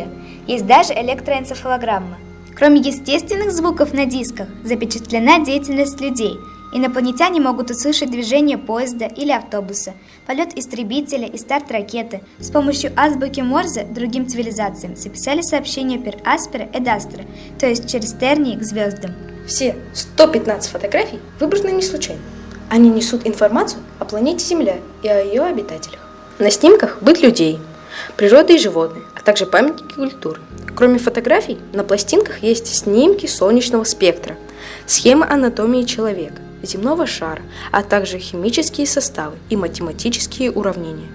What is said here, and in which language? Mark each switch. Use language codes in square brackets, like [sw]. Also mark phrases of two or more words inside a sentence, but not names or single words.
[ru] Есть даже электроэнцефалограмма. Кроме естественных звуков на дисках, запечатлена деятельность людей. Инопланетяне могут услышать движение поезда или автобуса, полет истребителя и старт ракеты. С помощью азбуки Морзе другим цивилизациям записали сообщения [la] per aspera et astra, [ru] то есть через тернии к звездам. Все 115 фотографий выбраны не случайно. Они несут информацию о планете Земля и о ее обитателях. На снимках быт людей, природа и животные, а также памятники культуры. Кроме фотографий, на пластинках есть снимки солнечного спектра, схемы анатомии человека, земного шара, а также химические составы и математические уравнения.